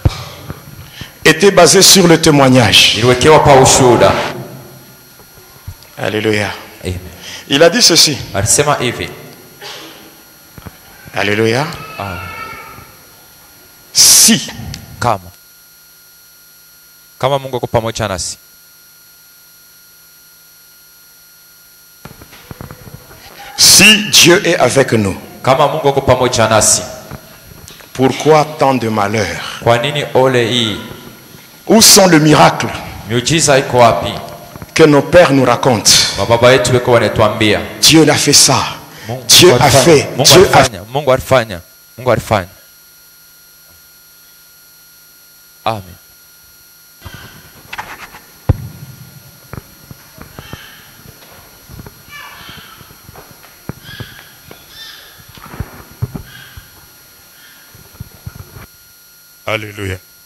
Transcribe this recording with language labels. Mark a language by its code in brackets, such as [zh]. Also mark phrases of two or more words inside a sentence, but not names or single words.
[fr] Était basé sur le témoignage. Alléluia. Amen. Il a dit ceci. [sw] Alisema hivi. [fr] Alléluia. Si. [sw] Kama Mungu yuko pamoja nasi. [fr] Si Dieu est avec nous. [sw] Kama Mungu yuko pamoja nasi. [fr] Pourquoi tant de malheurs? [sw] Kwa nini ole hii? [fr] Où sont les miracles [sw] Miujiza iko wapi? [fr] que nos pères nous racontent? [sw] Mababa yetu weko wanatuambia. [fr] Dieu a fait ça. Dieu a fait. Dieu a fait. [sw] Mungu alifanya. Mungu alifanya. Amen. Alléluia.